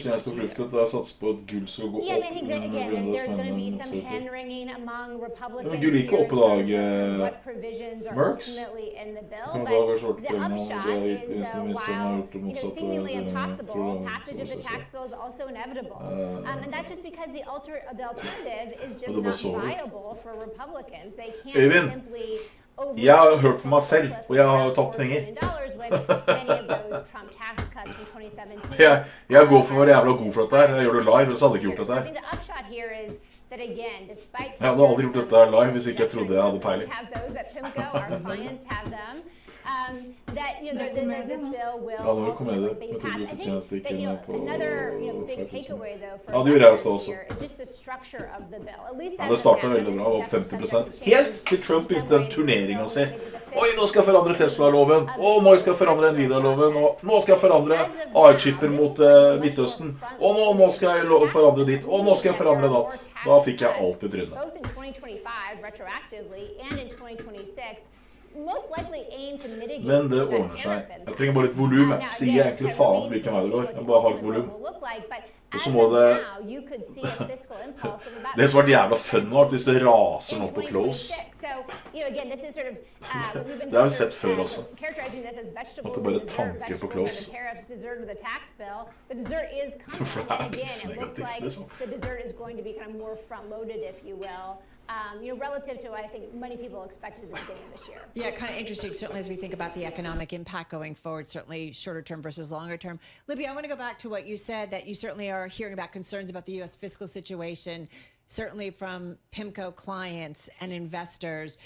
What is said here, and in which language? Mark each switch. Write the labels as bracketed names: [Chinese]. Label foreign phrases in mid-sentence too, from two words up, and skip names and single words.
[English] Yeah, I think that again, there's going to be some hand-wringing among Republicans here in terms of what provisions are ultimately in the bill. But the upshot is, while seemingly impossible, passage of the tax bill is also inevitable, and that's just because the alternative is just not viable for Republicans. They can't simply. [Norwegian] Jeg har hørt på meg selv, og jeg har tatt penger. Jeg går for å være jævla god for dette her. Jeg gjør det live, ellers hadde jeg ikke gjort dette her. Jeg hadde aldri gjort dette her live hvis ikke jeg trodde jeg hadde peiling. [English] that this bill will ultimately be passed. I think that another big takeaway though for this year is just the structure of the bill. At least [Norwegian] det startet veldig bra, opp 50%. Helt til Trump begynte den turneringen å si oi, nå skal jeg forandre Tesla-loven, og nå skal jeg forandre Nvidia-loven, og nå skal jeg forandre AI-chipper mot Midtøsten, og nå skal jeg forandre ditt, og nå skal jeg forandre datt. Da fikk jeg alt i trynet. [English] Both in 2025 retroactively and in 2026. Most likely aim to mitigate. [Norwegian] Men det ordner seg. Jeg trenger bare litt volum. Jeg sier egentlig faen hvilken vei det går. Jeg bare har litt volum. Og så må det... Det som har vært jævla fun nå, at hvis det raser nå på close. Det har vi sett før også. At det bare tanker på close. For det er pissnegativt, liksom. [English] Relative to what I think many people expected at the beginning of this year. Yeah, kind of interesting, certainly as we think about the economic impact going forward, certainly shorter term versus longer term. Libby, I want to go back to what you said, that you certainly are hearing about concerns about the U.S. fiscal situation, certainly from PIMCO clients and investors.